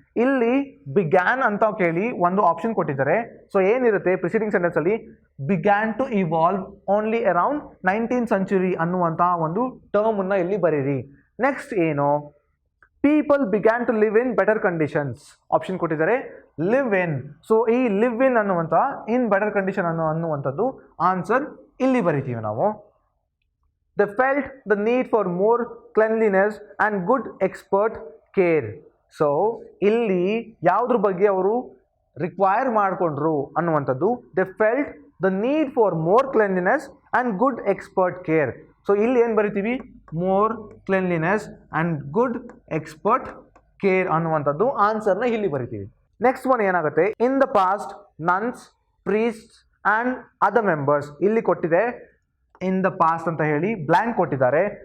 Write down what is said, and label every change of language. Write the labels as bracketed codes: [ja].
[kn] ಇಲ್ಲಿ began ಅಂತ ಕೇಳಿ ಒಂದು ಆಪ್ಷನ್ ಕೊಟ್ಟಿದ್ದಾರೆ. ಸೊ ಏನಿರುತ್ತೆ ಪ್ರಿಸೀಡಿಂಗ್ ಸೆಂಟೆನ್ಸ್ ಅಲ್ಲಿ, [en] began to evolve only around 19th century [kn] ಅನ್ನುವಂಥ ಒಂದು ಟರ್ಮ್ ಅನ್ನ ಇಲ್ಲಿ ಬರೀರಿ. [en] Next ಏನು, people began to live in better conditions. [kn] Option ಕೊಟ್ಟಿದ್ದಾರೆ live in. ಸೊ ಈ live in ಅನ್ನುವಂಥ in better condition ಅನ್ನುವಂಥದ್ದು ಆನ್ಸರ್ ಇಲ್ಲಿ ಬರಿತೀವಿ ನಾವು. [en] They felt the need for more cleanliness and good expert care. [kn] So ಇಲ್ಲಿ ಯಾವುದ್ರ ಬಗ್ಗೆ ಅವರು ರಿಕ್ವೈರ್ ಮಾಡಿಕೊಂಡ್ರು ಅನ್ನುವಂಥದ್ದು, [en] they felt the need for more cleanliness and good expert care. [kn] So ಇಲ್ಲಿ ಏನು ಬರಿತೀವಿ, [en] more cleanliness and good expert care [kn] ಅನ್ನುವಂಥದ್ದು ಆನ್ಸರ್ನ ಇಲ್ಲಿ ಬರಿತೀವಿ. [en] Next one ಏನಾಗುತ್ತೆ, in the past nuns, priests and other members. [kn] ಇಲ್ಲಿ ಕೊಟ್ಟಿದೆ ಇನ್ ದ ಪಾಸ್ಟ್ ಅಂತ ಹೇಳಿ ಬ್ಲ್ಯಾಂಕ್ ಕೊಟ್ಟಿದ್ದಾರೆ.